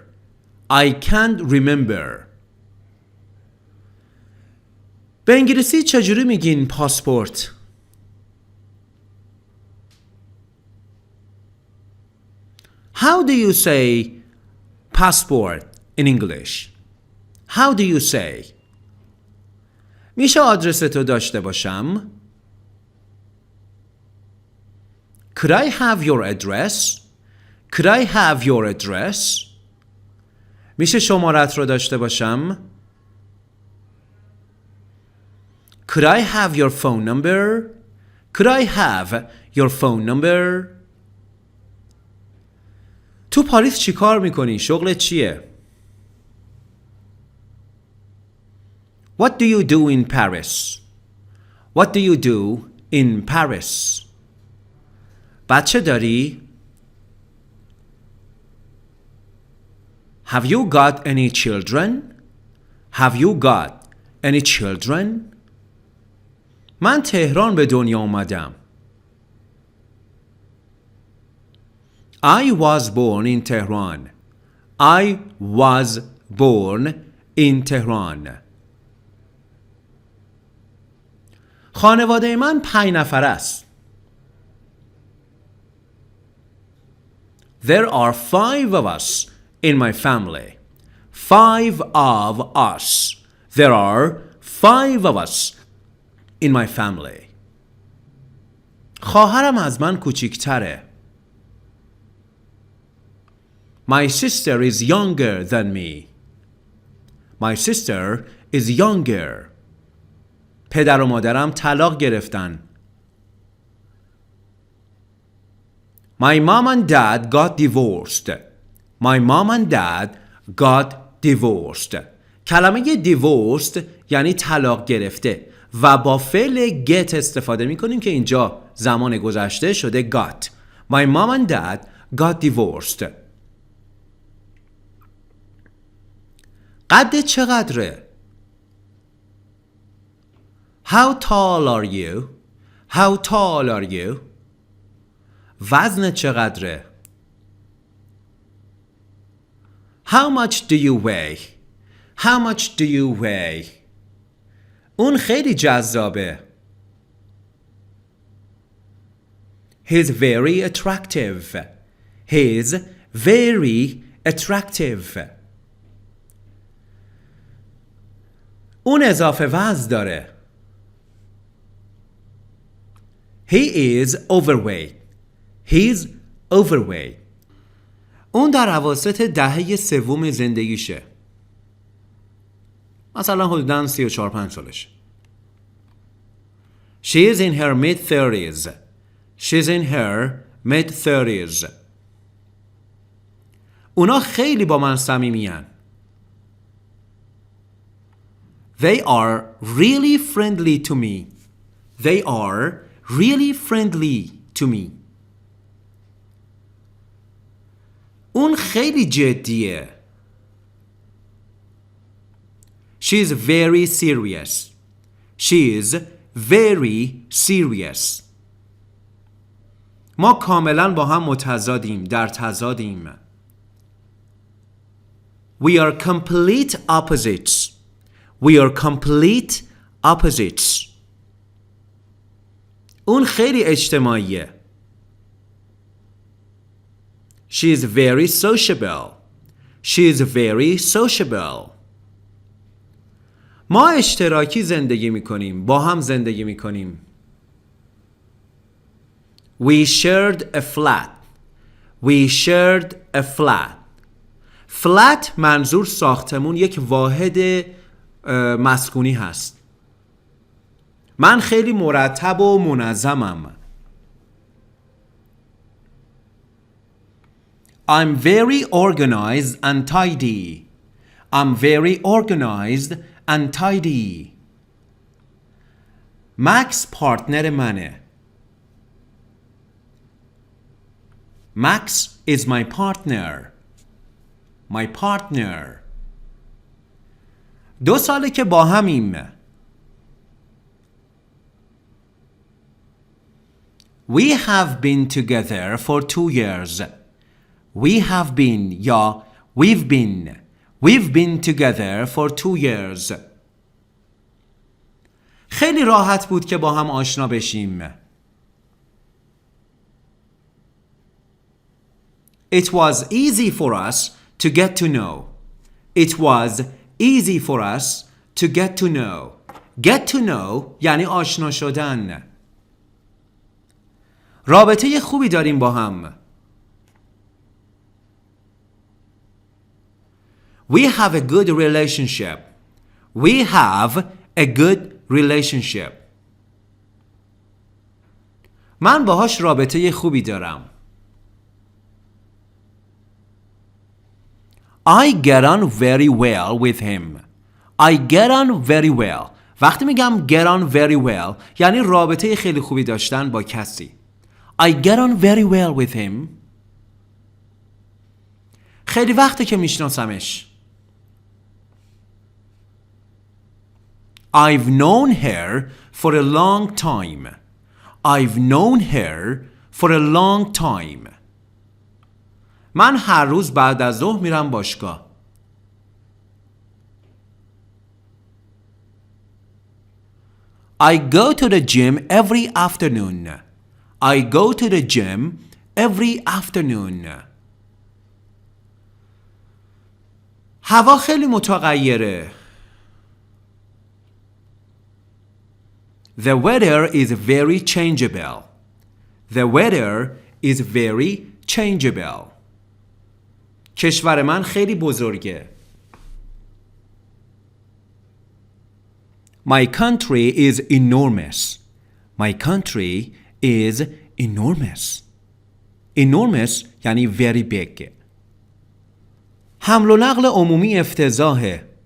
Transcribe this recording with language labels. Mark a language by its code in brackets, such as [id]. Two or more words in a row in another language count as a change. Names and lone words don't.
[en] I can't remember. [fa] به انگلیسی چجوری میگین پاسپورت؟ [en] How do you say passport in English? How do you say? [fa] میشه آدرس تو داشته باشم؟ [en] Could I have your address? Could I have your address? [fa] میشه شمارت رو داشته باشم؟ [en] Could I have your phone number? Could I have your phone number? [fa] تو پاریس چی کار میکنی؟ شغلت چیه؟ [en] What do you do in Paris? What do you do in Paris? [fa] بچه داری؟ [en] Have you got any children? Have you got any children? [fa] من تهران به دنیا اومدم. [en] I was born in Tehran. I was born in Tehran. [fa] خانواده من 5 نفر است. [en] There are 5 of us in my family. 5 of us. There are 5 of us in my family. [fa] خواهرم از من کوچیک‌تره. [en] My sister is younger than me. My sister is younger. [fa] پدر و مادرم طلاق گرفتن. [en] My mom and dad got divorced. My mom and dad got divorced. [fa] کلمه divorced یعنی طلاق گرفته و با فعل get استفاده می‌کنیم که اینجا زمان گذشته شده got. [en] My mom and dad got divorced. [fa] قد چقدره؟ [en] How tall are you? How tall are you? [fa] وزن چقدره؟ [en] How much do you weigh? How much do you weigh? [fa] اون خیلی جذابه. [en] He's very attractive. He's very attractive. [fa] اون اضافه وزن داره. [en] He is overweight. He's overweight. [fa] اون در اواسط دهه سوم زندگیشه. مثلا حدوداً 34-35 سالشه. [en] She is in her mid-30s. She's in her mid-30s. [fa] اونا خیلی با من صمیمی‌ان. [en] They are really friendly to me. They are really friendly to me. [fa] اون خیلی جدیه. [en] She is very serious. She is very serious. [fa] ما کاملا با هم متضادیم، در تضادیم. [en] We are complete opposites. We are complete opposites. [fa] اون خیلی اجتماعیه. [en] She is very sociable. She is very sociable. [fa] ما اشتراکی زندگی میکنیم. با هم زندگی میکنیم. [en] We shared a flat. We shared a flat. flat [fa] منظور ساختمون یک واحد مسکونی هست. من خیلی مرتب و منظمم. [en] I'm very organized and tidy. I'm very organized and tidy. [fa] مکس پارتنر منه. [en] Max is my partner. My partner. [fa] 2 ساله که با همیم. [en] We have been together for 2 years. We have been یا we've been. We've been together for 2 years. [fa] خیلی راحت بود که با هم آشنا بشیم. [en] It was easy for us to get to know. It was easy for us to get to know. Get to know [fa] یعنی آشنا شدن. رابطه خوبی داریم با هم. [en] We have a good relationship. We have a good relationship. [fa] من باهاش رابطه خوبی دارم. [en] I get on very well with him. I get on very well. [fa] وقتی میگم [en] get on very well [fa] یعنی رابطه خیلی خوبی داشتن با کسی. [en] I get on very well with him. [fa] خیلی وقته که میشناسمش. [en] I've known her for a long time. I've known her for a long time. [fa] من هر روز بعد از ظهر میرم باشگاه. [en] I go to the gym every afternoon. I go to the gym every afternoon. [fa] هوا خیلی متغیره. [en] The weather is very changeable. The weather is very changeable. [fa] کشور من خیلی بزرگه. [en] My country is enormous. My country is enormous. Enormous یعنی very big. [fa] حمل و نقل عمومی افتضاحه.